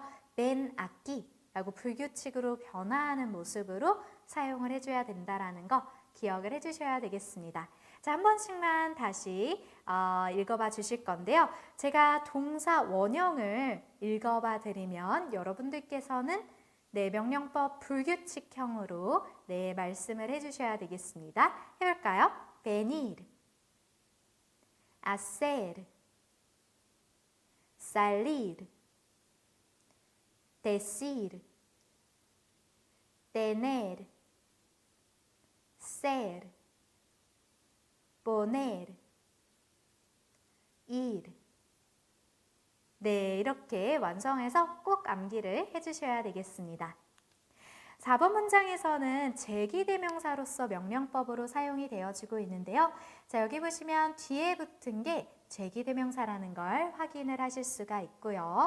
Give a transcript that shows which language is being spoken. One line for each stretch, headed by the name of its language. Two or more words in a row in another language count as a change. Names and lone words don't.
Korean: 벤 악기 라고 불규칙으로 변화하는 모습으로 사용을 해줘야 된다라는 거 기억을 해주셔야 되겠습니다. 자, 한 번씩만 다시 읽어봐 주실 건데요. 제가 동사 원형을 읽어봐 드리면 여러분들께서는 네, 명령법 불규칙형으로 네, 말씀을 해주셔야 되겠습니다. 해볼까요?
Spanish: venir, hacer, salir, decir, tener, ser, poner, ir.
Korean: 네, 이렇게 완성해서 꼭 암기를 해주셔야 되겠습니다. 4번 문장에서는 제기대명사로서 명령법으로 사용이 되어지고 있는데요. 자, 여기 보시면 뒤에 붙은 게 제기대명사라는 걸 확인을 하실 수가 있고요.